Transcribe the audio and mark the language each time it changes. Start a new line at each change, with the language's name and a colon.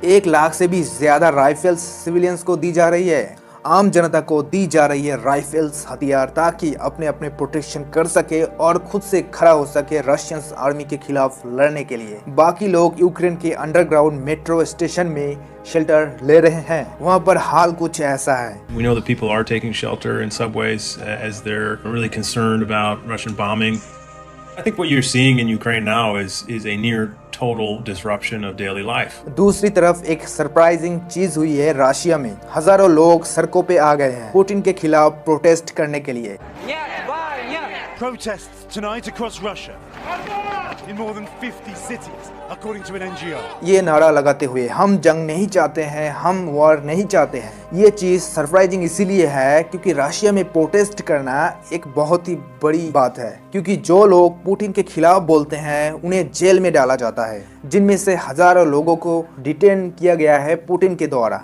Hindi: 1 लाख से भी ज्यादा राइफल्स सिविलियंस को दी जा रही है, आम जनता को दी जा रही है राइफल्स, हथियार, ताकि अपने अपने प्रोटेक्शन कर सके और खुद से खड़ा हो सके रशियन आर्मी के खिलाफ लड़ने के लिए। बाकी लोग यूक्रेन के अंडरग्राउंड मेट्रो स्टेशन में शेल्टर ले रहे हैं। वहाँ पर हाल कुछ ऐसा है।
English: We know that people are taking shelter in subways as they're really concerned about Russian bombing. I think what you're seeing in Ukraine now is a near total disruption of daily life.
Hindi: दूसरी तरफ एक surprising चीज हुई है Russia में। हजारों लोग सड़कों पे आ गए हैं पुतिन के खिलाफ प्रोटेस्ट करने के लिए।
English: Protests tonight across Russia in more than 50 cities. according to an NGO.
Hindi: ये नारा लगाते हुए हम जंग नहीं चाहते हैं, हम वॉर नहीं चाहते हैं। ये चीज सरप्राइजिंग इसीलिए है क्योंकि रशिया में प्रोटेस्ट करना एक बहुत ही बड़ी बात है, क्योंकि जो लोग पुतिन के खिलाफ बोलते हैं उन्हें जेल में डाला जाता है, जिनमें से हजारों लोगों को डिटेन किया गया है पुतिन के द्वारा।